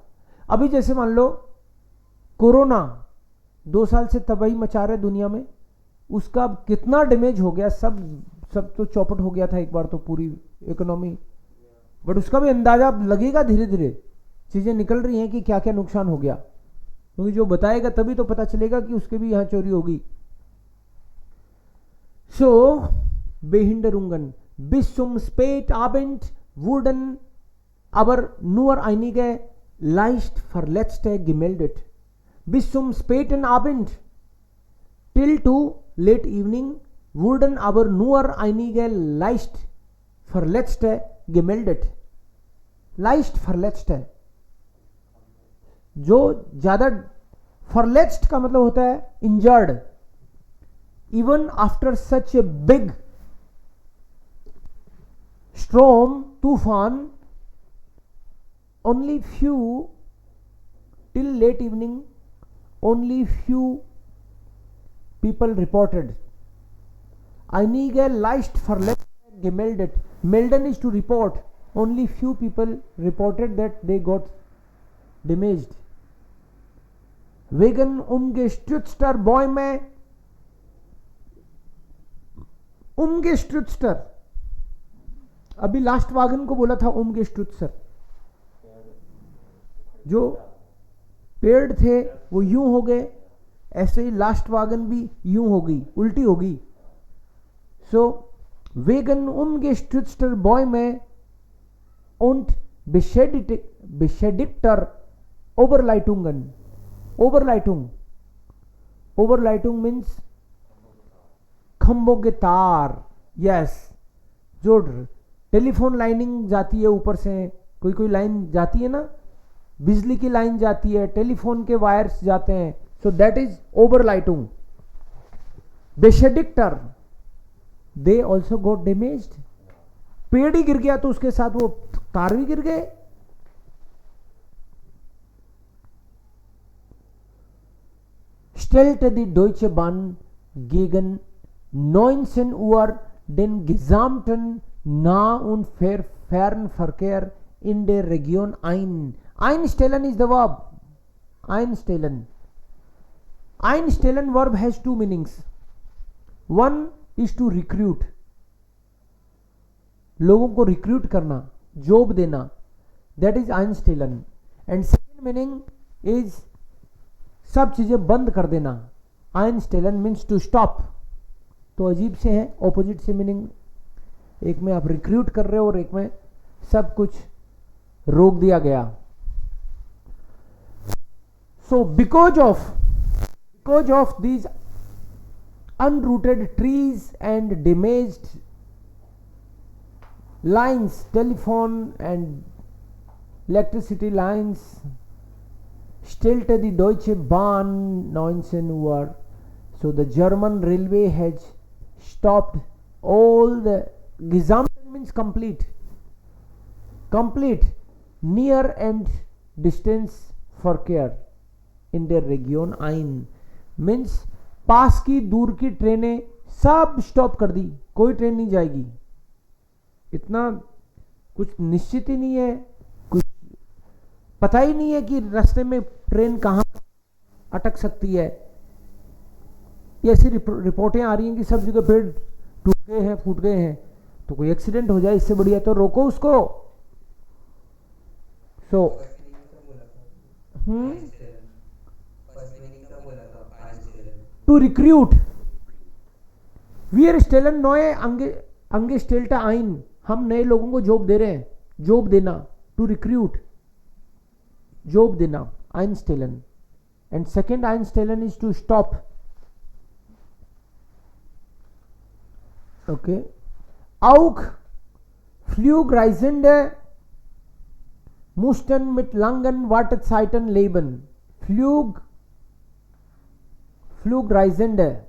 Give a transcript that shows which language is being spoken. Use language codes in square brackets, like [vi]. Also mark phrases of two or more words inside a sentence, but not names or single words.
[hi] अभी जैसे मान लो कोरोना 2 साल से तबाही मचा रहे दुनिया में, उसका कितना डैमेज हो गया, सब तो चौपट हो गया था एक बार तो पूरी इकोनॉमी, बट उसका भी अंदाजा लगेगा, धीरे धीरे चीजें निकल रही हैं कि क्या क्या नुकसान हो गया, क्योंकि जो बताएगा तभी तो पता चलेगा कि उसके भी यहां चोरी होगी। [de] सो Behinderungen, bis zum Spätabend wurden aber nur einige leicht Verletzte gemeldet. Bis zum späten Abend, [en] Till to late evening [de] wurden aber nur einige leicht verletzte gemeldet. leicht verletzte, [hi] जो ज्यादा, verletzt का मतलब होता है injured. [en] Even after such a big storm, तूफान, only few, till late evening, only few people reported. [de] Einige leicht verletzt gemeldet. [en] Melden is to report. Only few people reported that they got damaged. [de] Wegen umgestürzter Bäume, umgestürzter, [hi] अभी लास्ट वागन को बोला था umgestürzter, जो पेड़ थे वो यूं हो गए, ऐसे ही लास्ट वागन भी यूं हो गई, उल्टी हो गई. [de] सो wegen umgestürzter Bäume und beschädigter Oberleitungen. Oberleitung. Oberleitung [hi] means खंभों के तार. यस, जो [en] telephone lining [hi] जाती है ऊपर से, कोई कोई लाइन जाती है ना, बिजली की लाइन जाती है, टेलीफोन के वायर्स जाते हैं, [en] so that is [hi] ओवरलाइटिंग. [en] बेशेडिक्टर, they also got damaged. [hi] पेड़ ही गिर गया तो उसके साथ वो तार भी गिर गए. [de] stellte die Deutsche Bahn gegen 19 Uhr den gesamten Nah- und Fernverkehr in der Region ein. [en] Einstellen is the verb. [de] Einstellen. [en] Einstellen verb has two meanings. One is to recruit. [hi] लोगों को रिक्रूट करना, जॉब देना, [en] that is [hi] einstellen. [en] and second meaning is [hi] सब चीजें बंद कर देना. [en] einstellen means to stop. [hi] तो अजीब से हैं, ऑपोजिट से मीनिंग. एक में आप रिक्रूट कर रहे हो और एक में सब कुछ रोक दिया गया. [en] so because of these unrooted trees and damaged lines, telephone and electricity lines, [de] stellte die Deutsche Bahn 19 Uhr. [en] So the German railway has stopped all the gesamten means complete near and distance [de] Verkehr in der Region ein [en] means [hi] पास की दूर की ट्रेनें सब स्टॉप कर दी, कोई ट्रेन नहीं जाएगी. इतना कुछ निश्चित ही नहीं है, कुछ पता ही नहीं है कि रास्ते में ट्रेन कहाँ अटक सकती है. ये ऐसी रिपोर्टें आ रही हैं कि सब जगह पेड़ टूट गए हैं, फूट गए हैं, तो कोई एक्सीडेंट हो जाए, इससे बढ़िया तो रोको उसको. [en] सो to recruit. [de] Wir stellen neue Angestellte ein. [hi] हम नए लोगों को जॉब दे रहे हैं. जॉब देना, [en] to recruit, [hi] जॉब देना, [en] einstellen. And second einstellen is to stop. Okay. [de] Auch Flugreisende mussten mit langen Wartezeiten leben. Flugreisende.